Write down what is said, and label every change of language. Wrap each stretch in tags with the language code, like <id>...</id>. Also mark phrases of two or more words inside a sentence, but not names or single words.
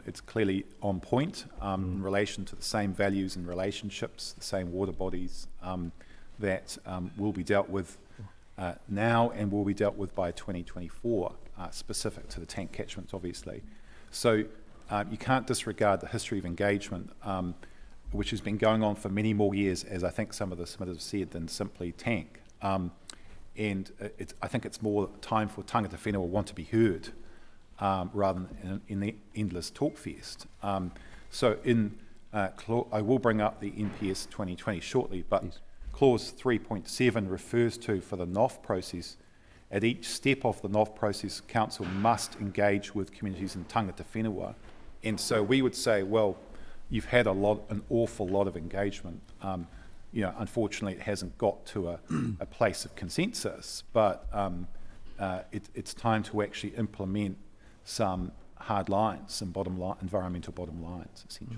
<en>It's clearly on point in relation to the same values and relationships, the same water bodies that will be dealt with now and will be dealt with by 2024, specific to the tank catchments, obviously. So you can't disregard the history of engagement, which has been going on for many more years, as I think some of the submitters have said, than simply tank. And I think it's more time for</en> <mi>tangata whenua</mi> <en>want to be heard, rather than in the endless talk fest. So I will bring up the NPS 2020 shortly, but yes. Clause 3.7 refers to, for the NOF process, at each step of the NOF process, Council must engage with communities in</en> <mi>tangata whenua.</mi> <en>And so we would say, well, you've had an awful lot of engagement. Unfortunately, it hasn't got to a place of consensus, but it's time to actually implement some hard lines, some environmental bottom lines, essentially.</en>